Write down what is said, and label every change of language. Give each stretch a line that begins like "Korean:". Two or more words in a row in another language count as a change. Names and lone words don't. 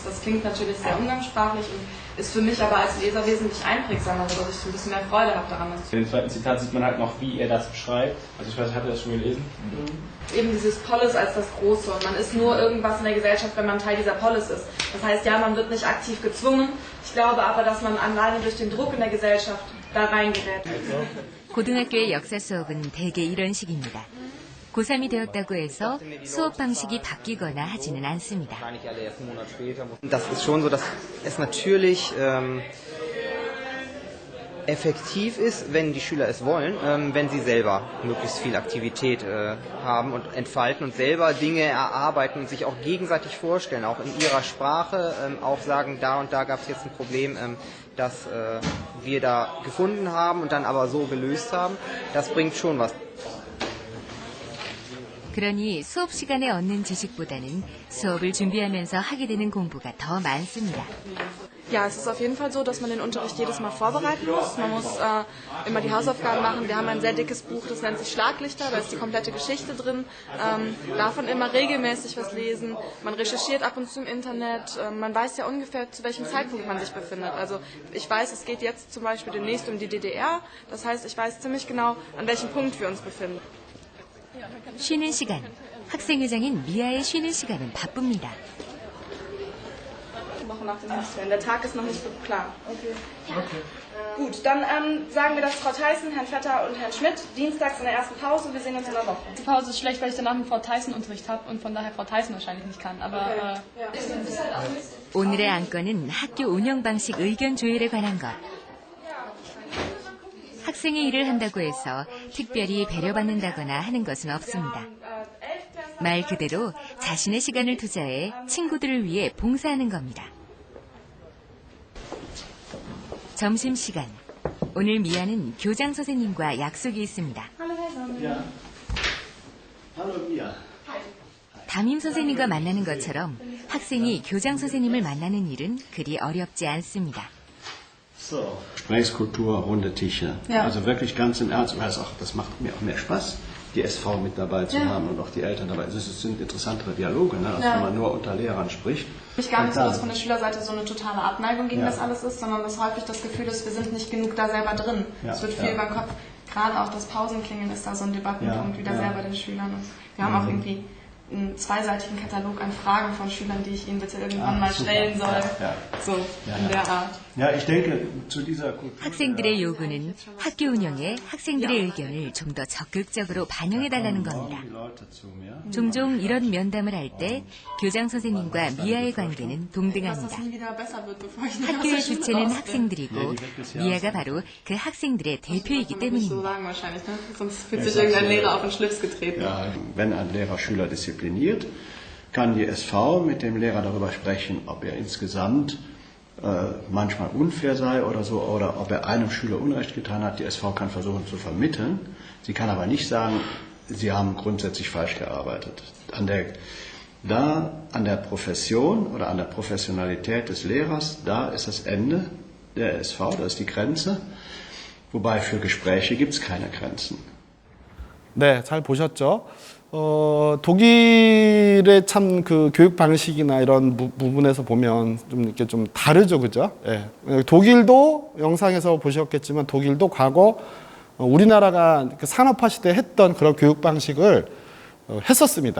German: Das klingt natürlich sehr umgangssprachlich und ist für mich aber als Leser wesentlich einprägsamer, sodass ich ein bisschen mehr Freude habe daran. In dem zweiten Zitat sieht man halt noch, wie er das beschreibt. Also ich weiß, habt ihr das schon gelesen? Eben dieses Polis als das Große und man ist nur irgendwas in der Gesellschaft, wenn man Teil dieser Polis ist. Das heißt, ja, man wird nicht aktiv gezwungen. Ich glaube aber, dass man alleine durch den Druck in der Gesellschaft da reingerät.
Korean: 고등학교의 역사 수업은 대개 이런 식입니다. 고3이 되었다고 해서 수업 방식이 바뀌거나 하지는 않습니다.
German: Das ist schon so, dass es natürlich effektiv ist, wenn die Schüler es wollen, wenn sie selber möglichst viel Aktivität haben und entfalten und selber Dinge erarbeiten und sich auch gegenseitig vorstellen, auch in ihrer Sprache, auch sagen, da und da gab es jetzt ein Problem, das wir da gefunden haben und dann aber so gelöst haben. Das bringt schon was.
Korean: 그러니 수업 시간에 얻는 지식보다는 수업을 준비하면서 하게 되는 공부가 더 많습니다.
German: Ja, es ist auf jeden Fall so, dass man den Unterricht jedes Mal vorbereiten muss. Man muss immer die Hausaufgaben machen. Wir haben ein sehr dickes Buch, das nennt sich Schlaglichter, da ist die komplette Geschichte drin. Davon immer regelmäßig was lesen. Man recherchiert ab und zu im Internet. Man weiß ja ungefähr, zu welchem Zeitpunkt man sich befindet. Also ich weiß, es geht jetzt zum Beispiel demnächst um die DDR. Das heißt, ich weiß ziemlich genau, an welchem Punkt wir uns befinden.
Korean: 쉬는 시간. 학생회장인 미아의 쉬는 시간은 바쁩니다.
German: Woche nach dem Semester. Der Tag ist noch nicht so klar. Okay. Gut, dann sagen wir das Frau Theissen, Herrn Vetter und Herrn Schmidt dienstags in der ersten Pause. Wir sehen uns in der Woche. Die Pause ist schlecht, weil ich danach mit Frau Theissen Unterricht habe und von daher Frau Theissen wahrscheinlich nicht kann. Aber
Korean: 오늘의 안건은 학교 운영 방식 의견 조율에 관한 것. 학생이 일을 한다고 해서 특별히 배려받는다거나 하는 것은 없습니다. 말 그대로 자신의 시간을 투자해 친구들을 위해 봉사하는 겁니다. 점심시간. 오늘 미아는 교장 선생님과 약속이 있습니다. 담임 선생님과 만나는 것처럼 학생이 교장 선생님을 만나는 일은 그리 어렵지 않습니다.
German: Gesprächskultur, runde Tische. Ja. Also wirklich ganz im Ernst. Das macht mir auch mehr Spaß, die SV mit dabei zu haben und auch die Eltern dabei. Es sind interessantere Dialoge, ne, als wenn man nur unter Lehrern spricht. Ich gar nicht so, dass von der Schülerseite so eine totale Abneigung gegen das alles ist, sondern dass häufig das Gefühl ist, wir sind nicht genug da selber drin. Es wird viel beim Kopf. Gerade auch das Pausenklingeln ist da so ein Debattenpunkt wieder sehr bei den Schülern. Und wir haben auch irgendwie einen zweiseitigen Katalog an Fragen von Schülern, die ich ihnen bitte irgendwann mal stellen soll. So in der Art. Ja, ich denke, zu dieser Kultur.
Korean: 학생들의 요구는 학교 운영에 학생들의 의견을 좀 더 적극적으로 반영해달라는 겁니다. 종종 이런 면담을 할 때 교장 선생님과 미아의 관계는 동등합니다. 학교의 주체는 학생들이고 미아가 바로 그 학생들의 대표이기 때문입니다.
German: Ja, wenn ein Lehrer Schüler diszipliniert, kann die SV mit dem Lehrer darüber sprechen, ob er insgesamt manchmal unfair sei oder so, oder ob er einem Schüler Unrecht getan hat. Die SV kann versuchen zu vermitteln. Sie kann aber nicht sagen, sie haben grundsätzlich falsch gearbeitet. An der Profession oder an der Professionalität des Lehrers, da ist das Ende der SV, da ist die Grenze. Wobei für Gespräche gibt es keine Grenzen.
Korean: 네, 잘 보셨죠? 독일의 참 그 교육 방식이나 이런 부분에서 보면 좀 이렇게 좀 다르죠, 그죠? 예. 독일도 영상에서 보셨겠지만 독일도 과거 우리나라가 산업화 시대에 했던 그런 교육 방식을 했었습니다.